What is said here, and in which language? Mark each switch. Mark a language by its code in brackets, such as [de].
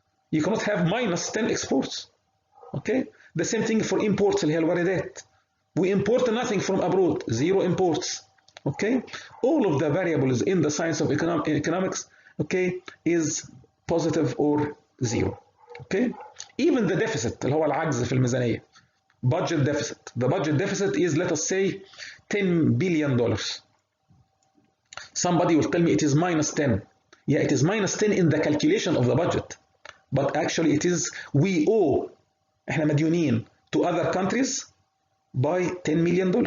[en] You cannot have minus 10 exports. Okay. The same thing for imports [ar] اللي هي الواردات. [en] We import nothing from abroad. Zero imports. Okay. All of the variables in the science of economics, okay, is positive or zero. Okay. Even the deficit [ar] اللي هو العجز في الميزانية. [en] Budget deficit. The budget deficit is, let us say, $10 billion. Somebody will tell me it is minus 10. Yeah, it is minus 10 in the calculation of the budget. But actually it is, we owe, [ar] احنا مديونين [en] to other countries by $10 million.